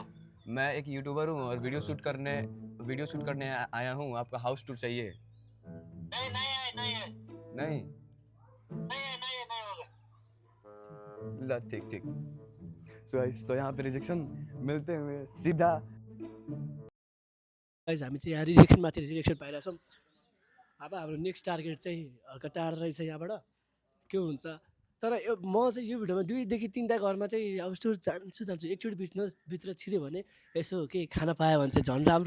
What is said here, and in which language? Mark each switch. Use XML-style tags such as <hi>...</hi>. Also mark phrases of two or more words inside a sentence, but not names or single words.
<hi>मैं एक यूट्यूबर हूँ और वीडियो शूट करने आया हूँ। आपका</hi> <en>house tour</en> <hi>चाहिए? नहीं होगा। ठीक।</hi> <en>so guys</en> <hi>तो यहाँ पे रिजेक्शन मिलते हुए सीधा</hi> <ne>गाइस हामी चाहिँ यहाँ रिजेक्सनमाथि रिजेक्सन पाइरहेछौँ। अब हाम्रो</ne> <en>next target</en> <ne>चाहिँ हल्का टाढो रहेछ यहाँबाट, के हुन्छ। तर म चाहिँ यो भिडियोमा 2देखि 3टा घरमा चाहिँ</ne> <en>house tour</en> <ne>जान्छु। एकचोटि भित्र छिर्यो भने यसो के खाना पायो भने चाहिँ झन् राम्रो।</ne>